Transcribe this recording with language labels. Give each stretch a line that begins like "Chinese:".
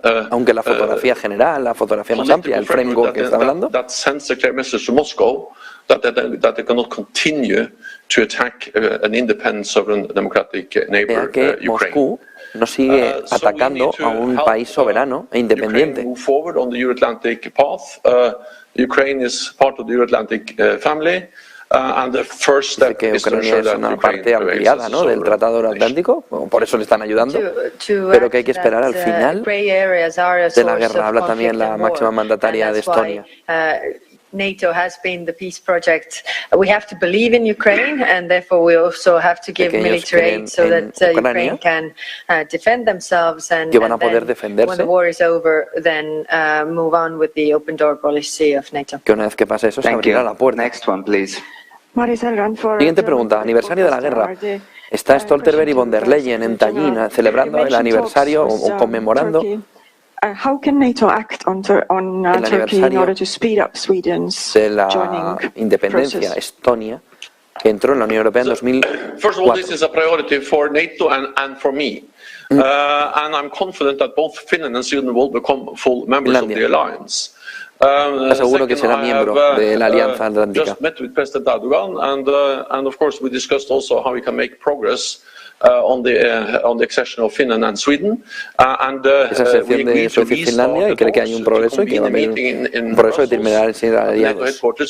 Spanish: aunque la fotografía general, la fotografía más amplia, el framework que está hablando,
English: that sends a clear message to Moscow that they cannot continue to attack an independent, sovereign, democratic neighbor, Ukraine.
Spanish: No sigue atacando a un país soberano e independiente.
English: Move forward on the Euro-Atlantic path. Ukraine is part of the Euro-Atlantic family. And the first step
Spanish: que Ucrania es una parte ampliada, ¿no?, del Tratado Euroatlántico, por eso le están ayudando, pero que hay que esperar al final de la guerra. Habla también la máxima mandataria de Estonia.
English: NATO has been the peace project. We have to believe in Ukraine, and therefore we also have to give military aid so that Ukraine can defend themselves, and then when the war is over, then move on with the open door policy of NATO.
Spanish: Que una vez que pase eso, se abrirá la puerta.
English: Next one, please.
Spanish: Siguiente pregunta, aniversario de la guerra. ¿Está Stoltenberg y Von der Leyen en Tallin celebrando el aniversario o conmemorando
English: how can NATO act on Turkey in order to speed up Sweden's
Spanish: de la independencia Estonia, que entró en la Unión Europea en 2004?
English: First of all, this is a priority for NATO and for me. And I'm confident that both Finland and Sweden will become full members of the alliance.
Spanish: Aseguro que será miembro de la Alianza Atlántica.
English: Just met with President Erdogan, and of course we discussed also how we can make progress on the accession of Finland and Sweden.
Spanish: Esa sección de Suecia y Finlandia, y cree que hay un progreso y que va a haber un progreso que terminará en ser aliados.